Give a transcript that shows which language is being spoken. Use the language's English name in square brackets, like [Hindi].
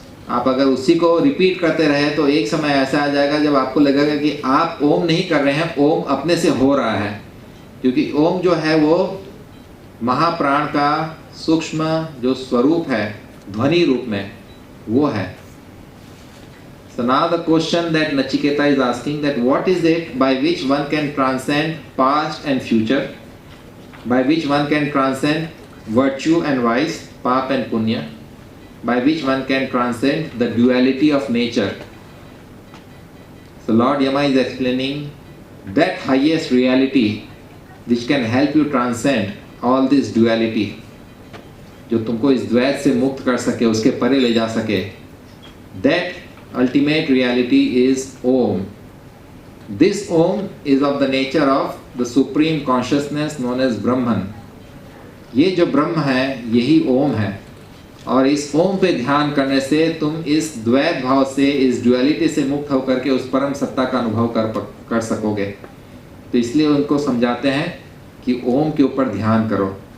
[Hindi] आप अगर उसी को रिपीट करते रहे तो एक समय ऐसा आ जाएगा जब आपको लगेगा कि आप ओम नहीं कर रहे हैं, ओम अपने से हो रहा है। क्योंकि ओम जो है वो महाप्राण का सूक्ष्म जो स्वरूप है ध्वनि रूप में, वो है। [English] So now the question that Nachiketa is asking, that what is it by which one can transcend past and future, by which one can transcend virtue and vice, pap and punya, by which one can transcend the duality of nature. So Lord Yama is explaining that highest reality which can help you transcend all this duality, [Hindi] जो तुमको इस द्वैत से मुक्त कर सके, उसके परे ले जा सके। [English] That ultimate reality is Om. This Om is of the nature of the supreme consciousness known as Brahman. [Hindi] ये जो ब्रह्म है यही ओम है, और इस ओम पे ध्यान करने से तुम इस द्वैत भाव से, इस ड्युअलिटी से मुक्त होकर के उस परम सत्ता का अनुभव कर सकोगे। तो इसलिए उनको समझाते हैं कि ओम के ऊपर ध्यान करो।